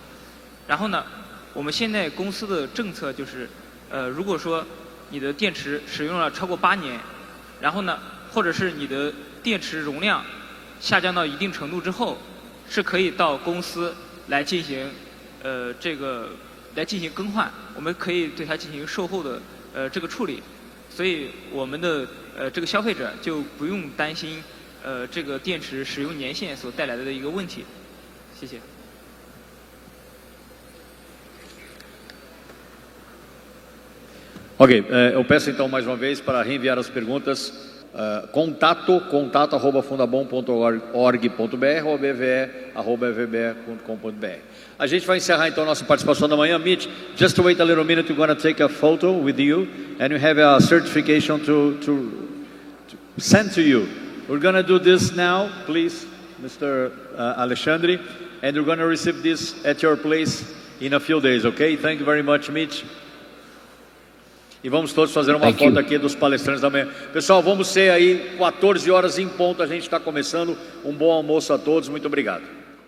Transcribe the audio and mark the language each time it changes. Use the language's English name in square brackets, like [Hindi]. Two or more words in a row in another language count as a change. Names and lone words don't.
[Chinese] 然后呢，我们现在公司的政策就是，如果说你的电池使用了超过8年，然后呢，或者是你的电池容量下降到一定程度之后，是可以到公司来进行来进行更换，我们可以对它进行售后的这个处理，所以我们的这个消费者就不用担心这个电池使用年限所带来的一个问题。谢谢。 [Portuguese] Ok, eu peço então mais uma vez para reenviar as perguntas, contato@fundabom.org.br ou bve@vbe.com.br. A gente vai encerrar então nossa participação da manhã. [English] Mitch, just to wait a little minute, we're going to take a photo with you and we have a certification to send to you. We're going to do this now, please, Mr. Alexandre, and we're going to receive this at your place in a few days, okay? Thank you very much, Mitch. [Portuguese] E vamos todos fazer uma foto aqui dos palestrantes da manhã. Pessoal, vamos ser aí 14 horas em ponto, a gente está começando. Um bom almoço a todos, muito obrigado.